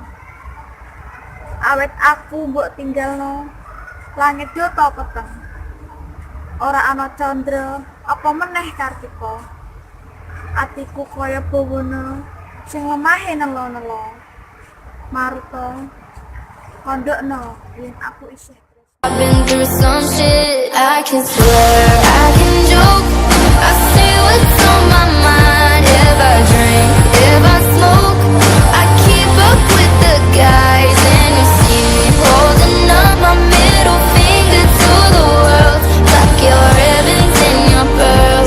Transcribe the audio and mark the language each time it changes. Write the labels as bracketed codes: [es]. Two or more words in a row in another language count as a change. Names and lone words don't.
[jv] Awet aku mbok tinggalno langit yo ta peteng. Ora ana candra apa meneh Kartika. Atiku kaya bawana sing lemahe nelo-nelo. Maruta kondokno yen aku isih. [en] I've been through some shit, I can swear, I can joke, I say what's on my mind. If I drink, if I smoke, I keep up with the guys. And you see me holding up my middle finger to the world, like your ribbons and your pearls.